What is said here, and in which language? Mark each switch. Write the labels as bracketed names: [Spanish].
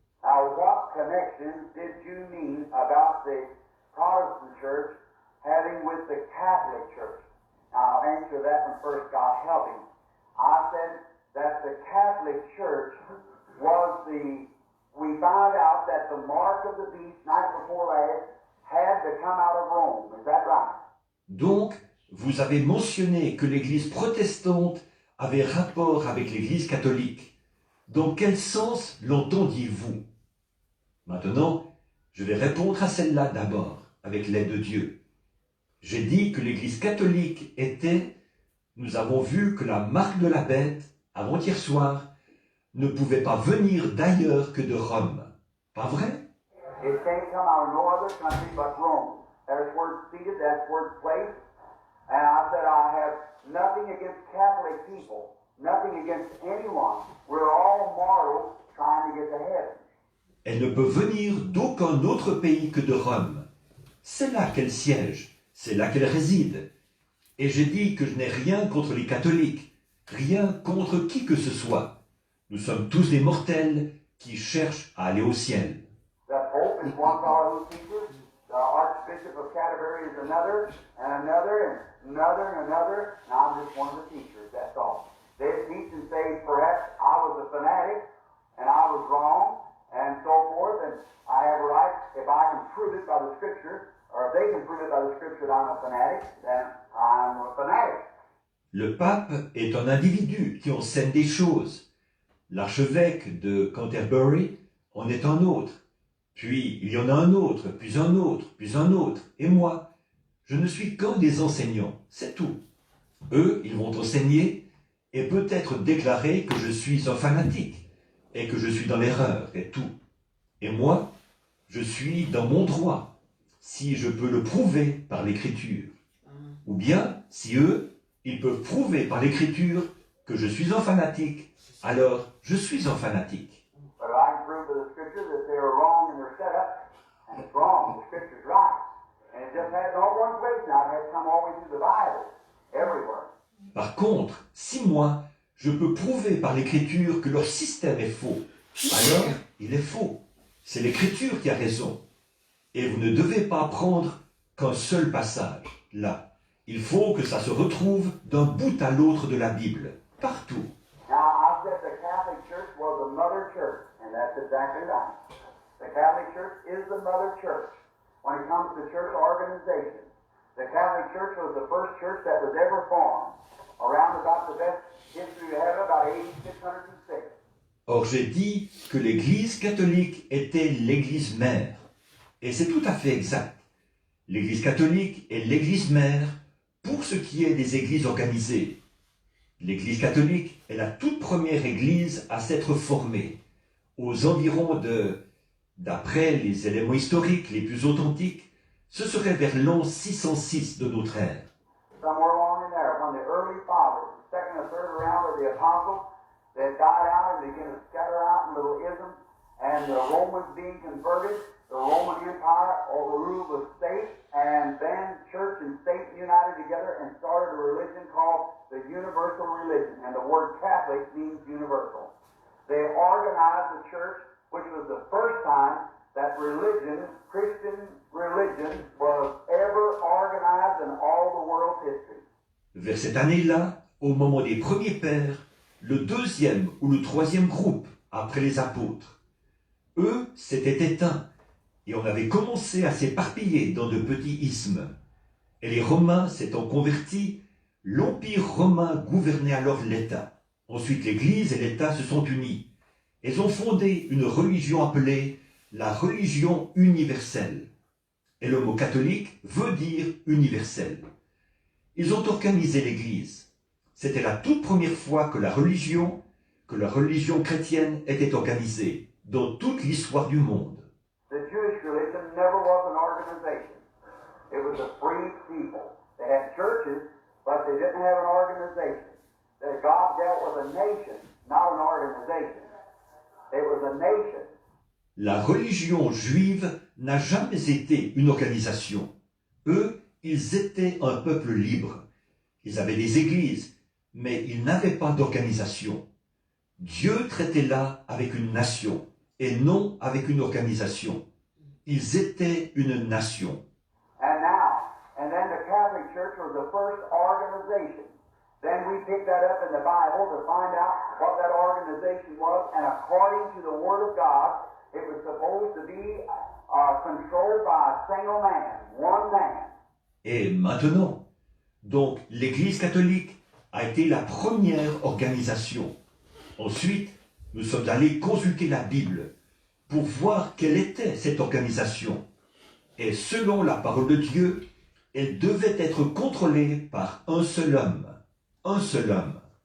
[English] Now what connection did you mean about the Protestant church having with the Catholic church? Now I'll answer that one first, God help him. I said that the Catholic church was we found out that the mark of the beast night before last had to come out of Rome. Is that right? [French] Donc, vous avez mentionné que l'Église protestante avait rapport avec l'Église catholique. Dans quel sens l'entendiez-vous? Maintenant, je vais répondre à celle-là d'abord, avec l'aide de Dieu. J'ai dit que l'Église catholique était, nous avons vu que la marque de la bête avant-hier soir, ne pouvait pas venir d'ailleurs que de Rome. Pas vrai? [English] It can't come out of no other country but Rome. That's where it's seated, that's where it's placed. And I said, I have nothing against Catholic people, nothing against anyone. We're all mortals trying to get to heaven. [French] Elle ne peut venir d'aucun autre pays que de Rome. C'est là qu'elle siège, c'est là qu'elle réside. Et j'ai dit que je n'ai rien contre les catholiques, rien contre qui que ce soit. Nous sommes tous des mortels qui cherchent à aller au ciel. [English] The Pope is one fellow who teaches, the Archbishop of Canterbury is another, and another, and another, and another, and I'm just one of the teachers, that's all. They teach and say, perhaps I was a fanatic, and I was wrong, and so forth, and I have a right, if I can prove it by the Scripture, or if they can prove it by the Scripture that I'm a fanatic, then I'm a fanatic. [French] Le pape est un individu qui enseigne des choses. L'archevêque de Canterbury en est un autre. Puis il y en a un autre, puis un autre, puis un autre. Et moi, je ne suis qu'un des enseignants, c'est tout. Eux, ils vont enseigner et peut-être déclarer que je suis un fanatique et que je suis dans l'erreur et tout. Et moi, je suis dans mon droit, si je peux le prouver par l'écriture. Ou bien, si eux, ils peuvent prouver par l'écriture que je suis un fanatique, alors je suis un fanatique. [English] But if I can prove by the Scripture that they are wrong in their setup, and it's wrong, the Scripture's right. And it just has no one place now, it has come all the way through the Bible, everywhere. [French] Par contre, si moi, je peux prouver par l'écriture que leur système est faux, alors il est faux. C'est l'écriture qui a raison. Et vous ne devez pas prendre qu'un seul passage, là. Il faut que ça se retrouve d'un bout à l'autre de la Bible, partout. [English] Now, I said the Catholic Church was the mother church, and that's exactly right. The Catholic Church is the mother church when it comes to church organization. The Catholic Church was the first church that was ever formed, around about the best history we have, about 8606. [French] Or j'ai dit que l'Église catholique était l'Église mère. Et c'est tout à fait exact. L'Église catholique est l'Église mère pour ce qui est des églises organisées. L'Église catholique est la toute première Église à s'être formée, aux environs d'après les éléments historiques les plus authentiques, ce serait vers l'an 606 de notre ère. [English] Somewhere along in there, when the early fathers, the second or third round of the apostles, they died out and began to scatter out in little isms, and the Romans being converted, the Roman Empire overruled the state, and then church and state united together and started a religion called the universal religion, and the word Catholic means universal. They organized the church, which was the first time that religion, Christian religion, was ever organized in all the world's history. [French] Vers cette année-là, au moment des premiers pères, le deuxième ou le troisième groupe, après les apôtres, eux s'étaient éteints, et on avait commencé à s'éparpiller dans de petits isthmes. Et les Romains s'étant convertis, l'Empire romain gouvernait alors l'État. Ensuite l'Église et l'État se sont unis. Ils ont fondé une religion appelée la religion universelle. Et le mot catholique veut dire universel. Ils ont organisé l'Église. C'était la toute première fois que la religion chrétienne était organisée dans toute l'histoire du monde. [English] The Jewish religion never was an organization. It was a free people. They had churches, but they didn't have an organization. That God dealt with a nation, not an organization. It was a nation. [French] La religion juive n'a jamais été une organisation. Eux, ils étaient un peuple libre. Ils avaient des églises, mais ils n'avaient pas d'organisation. Dieu traitait là avec une nation, et non avec une organisation. Ils étaient une nation. [English] And then the Catholic Church was the first organization. Then we picked that up in the Bible to find out what that organization was, and according to the Word of God, it was supposed to be controlled by a single man, one man. [French] Et maintenant, donc l'Église catholique a été la première organisation. Ensuite, nous sommes allés consulter la Bible pour voir quelle était cette organisation. Et selon la parole de Dieu, elle devait être contrôlée par un seul homme. Un seul homme.